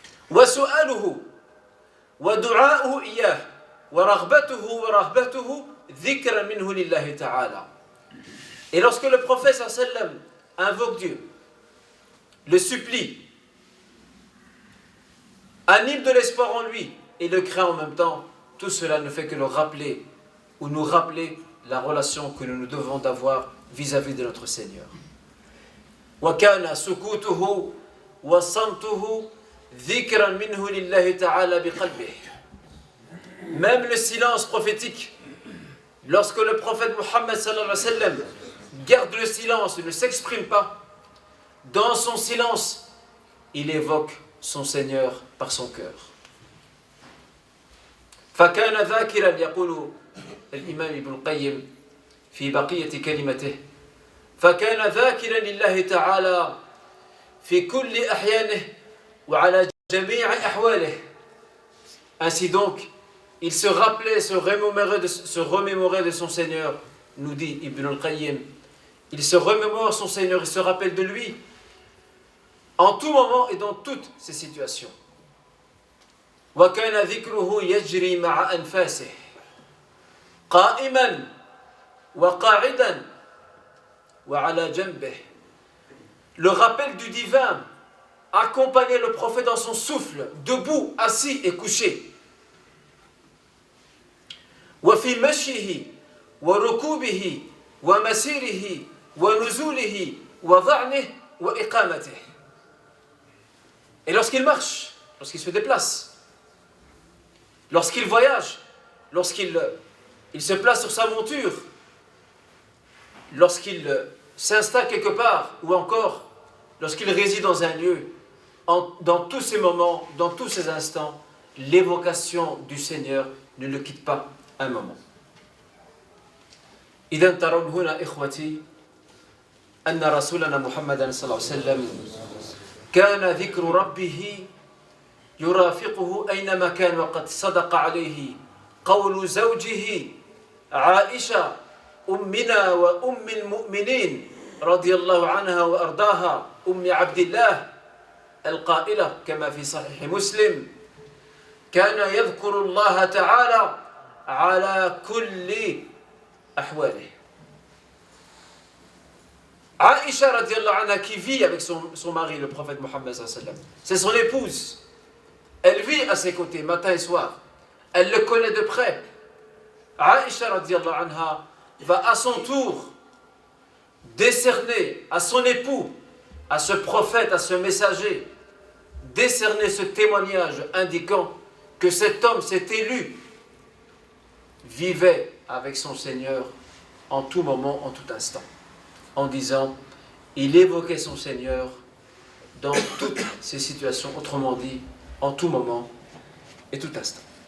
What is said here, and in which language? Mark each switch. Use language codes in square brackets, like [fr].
[ar] وسؤاله ودعاؤه إياه ورغبته ورهبته ذكرا منه لله تعالى. [fr] Et lorsque le prophète sallallahu alayhi wa sallam invoque Dieu, le supplie, anime de l'espoir en lui et le craint en même temps, tout cela ne fait que le rappeler ou nous rappeler la relation que nous devons d'avoir vis-à-vis de notre Seigneur. [ar] وَكَانَ سُكُوتُهُ وَصَمْتُهُ ذِكْرًا مِنْهُ لِلَّهِ تَعَالَى بِقَلْبِهِ. [fr] Même le silence prophétique, lorsque le prophète Mohammed sallallahu alayhi wa sallam garde le silence, ne s'exprime pas, dans son silence, il évoque son Seigneur par son cœur. [ar] فكان ذاكرا يقول الإمام ابن القيم في بقية كلمته فكان ذاكرا لله تعالى في كل أحيانه وعلى جميع أحواله. [fr] Ainsi donc, il se rappelait, se remémorait de son Seigneur, nous dit Ibn al-Qayyim. Il se remémore son Seigneur, il se rappelle de lui en tout moment et dans toutes ces situations. [ar] وكان ذكره يجري مع أنفاسه قائما وقاعدا وعلى جنبه. [fr] Le rappel du divin accompagnait le prophète dans son souffle, debout, assis et couché. [ar] وفي مشيه وركوبه ومسيره ونزوله وضعنه وإقامته. [fr] Et lorsqu'il marche, lorsqu'il se déplace, lorsqu'il voyage, lorsqu'il se place sur sa monture, lorsqu'il s'installe quelque part, ou encore lorsqu'il réside dans un lieu, dans tous ces moments, dans tous ces instants, l'évocation du Seigneur ne le quitte pas un moment. [ar] إذن ترون هنا إخوتي أن رسولنا محمد صلى الله عليه وسلم كان ذكر ربه يرافقه أينما كان وقد صدق عليه قول زوجه عائشة أمنا وأم المؤمنين رضي الله عنها وأرضاها أم عبد الله القائلة كما في صحيح مسلم كان يذكر الله تعالى على كل أحواله. [fr] Aïcha radiallahu anha qui vit avec son mari, le prophète Mohammed sallallahu alayhi wa sallam, c'est son épouse. Elle vit à ses côtés matin et soir. Elle le connaît de près. Aïcha radiallahu anha va à son tour décerner à son époux, à ce prophète, à ce messager, décerner ce témoignage indiquant que cet homme, cet élu, vivait avec son Seigneur en tout moment, en tout instant, en disant, il évoquait son Seigneur dans toutes ces situations, autrement dit, en tout moment et tout instant.